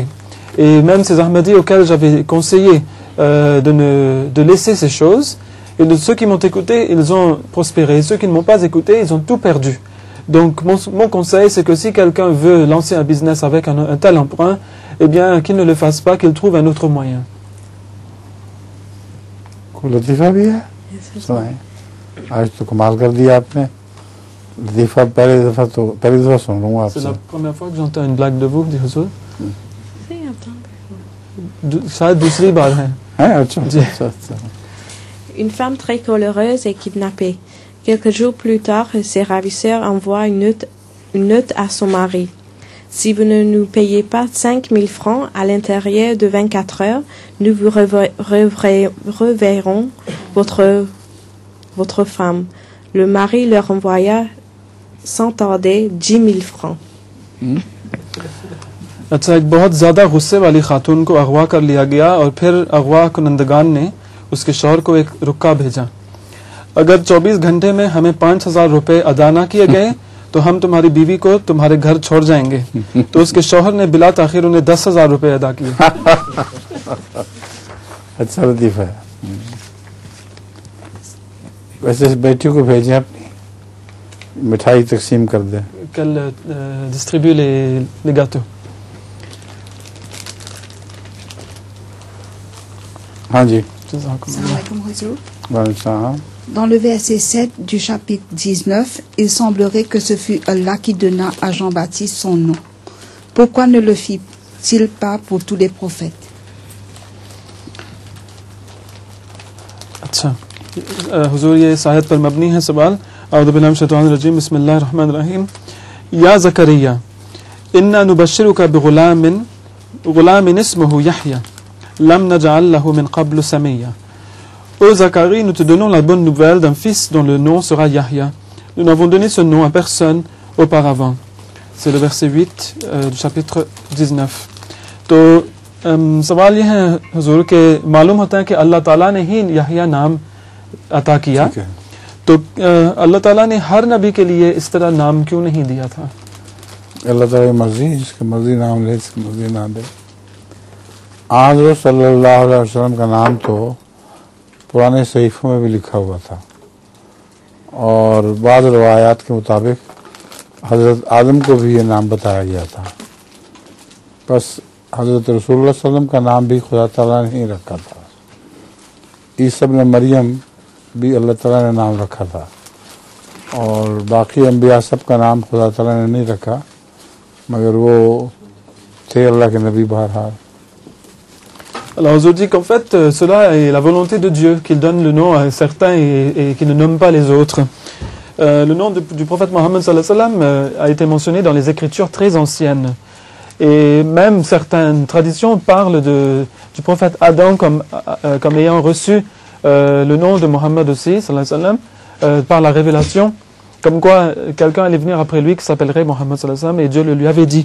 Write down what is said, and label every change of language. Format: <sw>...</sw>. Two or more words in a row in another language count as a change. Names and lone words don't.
<fr>Et même ces Ahmadis auxquels j'avais conseillé de laisser ces choses, et de ceux qui m'ont écouté, ils ont prospéré. Et ceux qui ne m'ont pas écouté, ils ont tout perdu. Donc mon conseil, c'est que si quelqu'un veut lancer un business avec un tel emprunt, eh bien qu'il ne le fasse pas, qu'il trouve un autre moyen.</fr> <ur>لطیفہ بھی ہے سنائے آج تو کمال کر دیا آپ نے لطیفہ پہلی دفعہ سن رہا ہوں آپ سے</ur> <fr>C'est la première fois que j'entends une blague de vous, dit Huzur.</fr> <ur>شاید دوسری بار ہے اچھا</ur> <fr>Une femme très coléreuse est kidnappée. Quelques jours plus tard, ses ravisseurs envoient une note à son mari. Si vous ne nous payez pas 5 000 francs à l'intérieur de 24 heures, nous vous reverrons votre femme. Le mari leur envoya sans tarder 10 000 francs.</fr> <ur>اچھا ایک بہت زیادہ غصے والی خاتون کو اغوا کر لیا گیا اور پھر اغوا کنندگان نے اس کے شوہر کو ایک رقعہ بھیجا. اگر 24 گھنٹے میں ہمیں 5,000 روپے ادا نہ کیے گئے تو ہم تمہاری بیوی کو تمہارے گھر چھوڑ جائیں گے. تو اس کے شوہر نے بلا تاخیر انہیں 10,000 روپے ادا کیے. اچھا لطیفہ ہے. ویسے اس بیٹی کو بھیجیں اپنی مٹھائی تقسیم کر دیں.</ur> <fr>Qu'elle distribue les gâteaux.</fr> <ur>ہاں جی.</ur> <fr>Dans le verset 7 du chapitre 19, il semblerait que ce fut Allah qui donna à Jean-Baptiste son nom. Pourquoi ne le fit-il pas pour tous les prophètes?</fr> <ur>اچھا حضور یہ اس آیت پر مبنی ہے سوال</ur> <ar>أعوذ بالله من الشيطان الرجيم بسم الله الرحمن الرحيم يا زكريا إنا نبشرك بغلام اسمه يحيى لم نجعل له من قبل سميا.</ar> <fr>Ô Zacharie, nous te donnons la bonne nouvelle d'un fils dont le nom sera Yahya. Nous n'avons donné ce nom à personne auparavant. C'est le verset 8 du chapitre 19.</fr> <ur>تو سوال یہ ہے حضور کہ معلوم ہوتا ہے کہ اللہ تعالیٰ نے ہی یحییٰ نام عطا کیا، تو اللہ تعالیٰ نے ہر نبی کے لیے اس طرح نام کیوں نہیں دیا تھا? اللہ تعالیٰ کی مرضی، جس کی مرضی نام لے، جس کی مرضی نہ دے. حضرت</ur> <ar>صلى الله عليه وسلم</ar> <ur>کا نام تو پرانے صحیفوں میں بھی لکھا ہوا تھا اور بعد روایات کے مطابق حضرت آدم کو بھی یہ نام بتایا گیا تھا. بس حضرت رسول اللہ</ur> <ar>صلى الله عليه وسلم</ar> <ur>کا نام بھی خدا تعالیٰ نے ہی رکھا تھا. عیسیٰ ابن مریم بھی اللہ تعالیٰ نے نام رکھا تھا اور باقی انبیاء سب کا نام خدا تعالیٰ نے نہیں رکھا، مگر وہ تھے اللہ کے نبی بہرحال.</ur> <fr>Alors on dit qu'en fait cela est la volonté de Dieu, qu'il donne le nom à certains et qu'il ne nomme pas les autres. Le nom du prophète Mohammed</fr> <ar>صلى الله عليه وسلم</ar> <fr>a été mentionné dans les écritures très anciennes. Et même certaines traditions parlent du prophète Adam comme ayant reçu le nom de Mohammed aussi,</fr> <ar>صلى الله عليه وسلم,</ar> <fr>par la révélation, comme quoi quelqu'un allait venir après lui qui s'appellerait Mohammed</fr> <ar>صلى الله عليه وسلم,</ar> <fr>et Dieu le lui avait dit.</fr>